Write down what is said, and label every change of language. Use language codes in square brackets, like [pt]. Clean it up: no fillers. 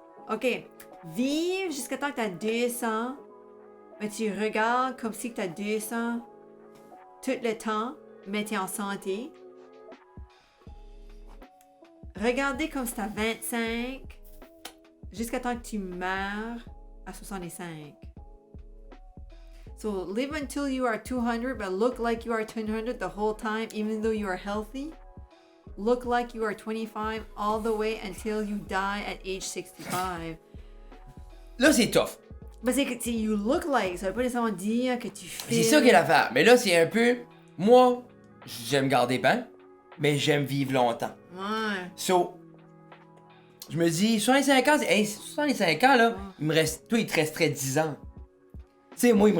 [fr] Ok. Vive jusqu'à temps que tu as 200, mais tu regardes comme si tu as 200 tout le temps, mais tu es en santé. Regardez comme si tu as 25 jusqu'à temps que tu meurs à 65. [en] So live until you are 200, but look like you are 200 the whole time, even though you are healthy. Look like you are 25 all the way until you die at age 65. [fr] Là, c'est tough. Ben c'est que [en] you look like, [fr] ça veut pas nécessairement dire que tu fais. C'est ça qui est l'affaire. Mais là, c'est un peu. Moi, j'aime garder bien, mais j'aime vivre longtemps. Ouais. So, je me dis, 65 ans, hey, 65 ans, là, il me reste. Toi, il te resterait 10 ans. Tu sais, moi, il me